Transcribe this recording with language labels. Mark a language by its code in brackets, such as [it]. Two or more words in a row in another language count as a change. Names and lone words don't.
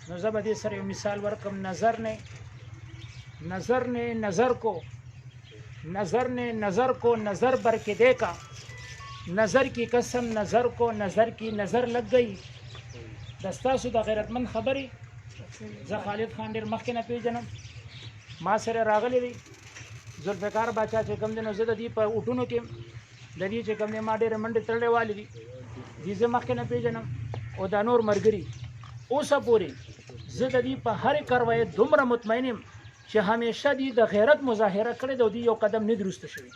[ps] نو زه به دې سره یو مثال ورکړم. [ur] نظر کو نظر بر کے دیکھا نظر کی قسم نظر کو نظر کی نظر لگ گئی. [ps] د ستاسو د غیرتمند خبرې زه خالد خان ډېر مخکې نه پیژنم. ما سره راغلی دی ذوالفقار باچا چې کوم دی نو زه د دې په اوټونو کې د دې چې کوم دی ما ډېرې منډې تړلې والې دي دې زه مخکې نه پیژنم او دا نور ملګري اوسه پورې زه د دې په هرې کاروایي دومره مطمئن یم چې همیشه دې د غیرت مظاهره کړې ده او دې یو قدم نه دي وروسته شوي.